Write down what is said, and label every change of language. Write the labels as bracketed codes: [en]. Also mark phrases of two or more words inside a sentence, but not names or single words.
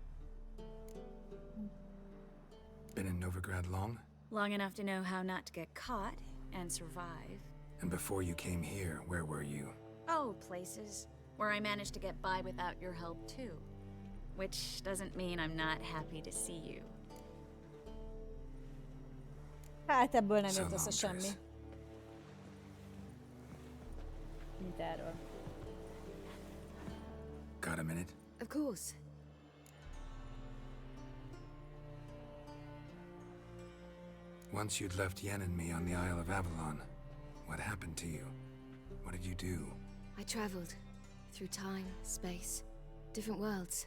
[en] Been in Novigrad long? Long enough to know how not to get caught and survive. And before you came here, where were you? Oh, places where I managed to get by without your help too. Which doesn't mean I'm not happy to see you. [hu] Hát ebből nem jött össze semmi. Mint erről. [en] Got a minute? Of course. Once you'd left Yen and me on the Isle of Avalon, what happened to you? What did you do? I traveled through time, space, different worlds.